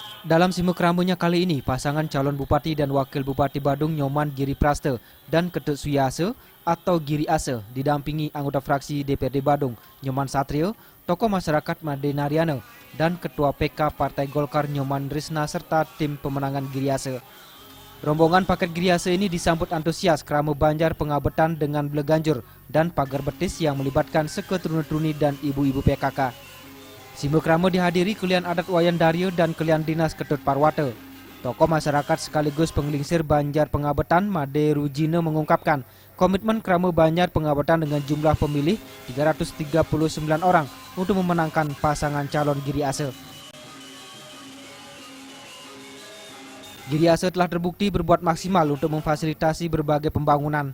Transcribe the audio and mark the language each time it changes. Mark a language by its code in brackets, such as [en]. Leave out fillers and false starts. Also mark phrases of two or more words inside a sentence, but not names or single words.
[id] Dalam simek rambutnya kali ini, pasangan calon Bupati dan Wakil Bupati Badung Nyoman Giri Praste dan Ketut Suyase atau Giri Ase didampingi anggota fraksi DPRD Badung Nyoman Satrio, tokoh masyarakat Made Naryana, dan Ketua PK Partai Golkar Nyoman Risna serta tim pemenangan Giri Ase. Rombongan paket Giri Ase ini disambut antusias kerama Banjar Pengabetan dengan beleganjur dan pagar betis yang melibatkan seketurun-turuni dan ibu-ibu PKK. Simbol krama dihadiri kelian adat Wayan Daryo dan kelian dinas Ketut Parwate. Tokoh masyarakat sekaligus penglingsir Banjar Pengabetan Made Rujina mengungkapkan komitmen krama Banjar Pengabetan dengan jumlah pemilih 339 orang untuk memenangkan pasangan calon Giri Ase. Giri Ase telah terbukti berbuat maksimal untuk memfasilitasi berbagai pembangunan.